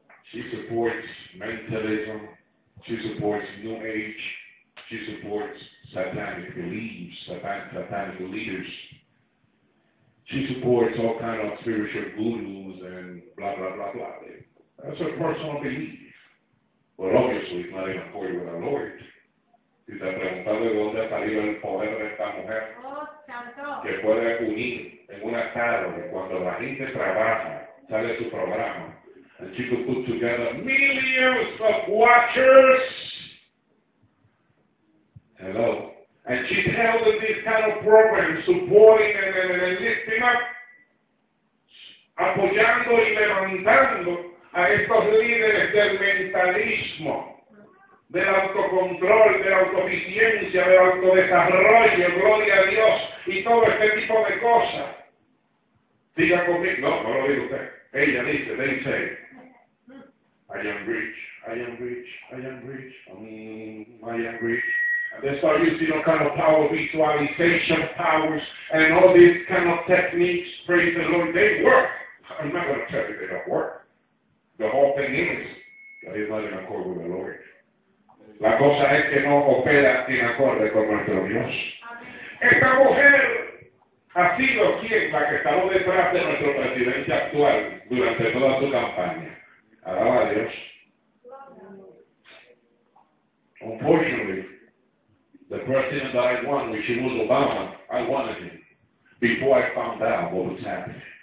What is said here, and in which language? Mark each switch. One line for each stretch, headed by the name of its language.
English: She supports mentalism. She supports New Age. She supports satanic beliefs, satanic leaders. She supports all kind of spiritual gurus and blah, blah, blah, blah. That's her personal belief. But obviously, it's not in accord with our Lord.
Spanish: Si te preguntas de dónde ha salido el poder de esta mujer, que puede unir en una tarde, cuando la gente trabaja, sale su programa, el chico
English: put together millions of watchers. Hello. And she held in this kind of program, supporting and lifting up,
Spanish: apoyando y levantando a estos líderes del mentalismo, del autocontrol, de la autoeficiencia, del autodesarrollo, gloria a Dios, y todo este tipo de cosas. Diga conmigo, no lo digo usted, ella dice,
English: they say, I am rich, I am rich, I am rich, I am rich. And they start using all kind of power visualization powers, and all these kind of techniques, praise the Lord, they work. I'm not going to tell you they don't work. The whole thing is, that is not in accord with the Lord.
Spanish: La cosa es que no opera en acorde con nuestro Dios. Esta mujer ha sido quien la que estaba detrás de nuestro presidente actual durante toda su campaña. Alaba a Dios.
English: Unfortunately, the president that I won, which was Obama, I wanted him before I found out what was happening.